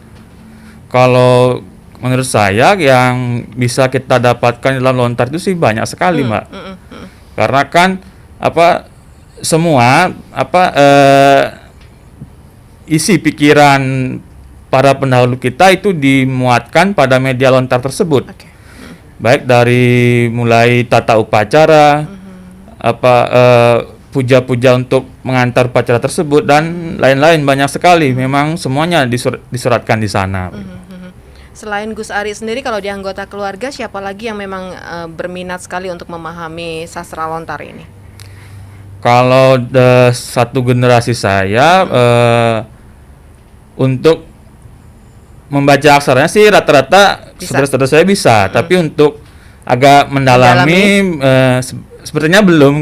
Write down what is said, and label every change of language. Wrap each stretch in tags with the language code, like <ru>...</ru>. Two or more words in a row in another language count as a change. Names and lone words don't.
<id>Kalau menurut saya yang bisa kita dapatkan dalam lontar itu sih banyak sekali, Mbak. Karena kan semua isi pikiran para pendahulu kita itu dimuatkan pada media lontar tersebut. Baik dari mulai tata upacara, puja-puja untuk mengantar upacara tersebut dan lain-lain, banyak sekali. Memang semuanya disuratkan di sana. Selain Gus Ari sendiri, kalau di anggota keluarga siapa lagi yang memang berminat sekali untuk memahami sastra lontar ini? Kalau satu generasi saya untuk membaca aksaranya sih rata-rata saudara-saudara saya bisa, tapi untuk agak mendalami sepertinya belum.</id>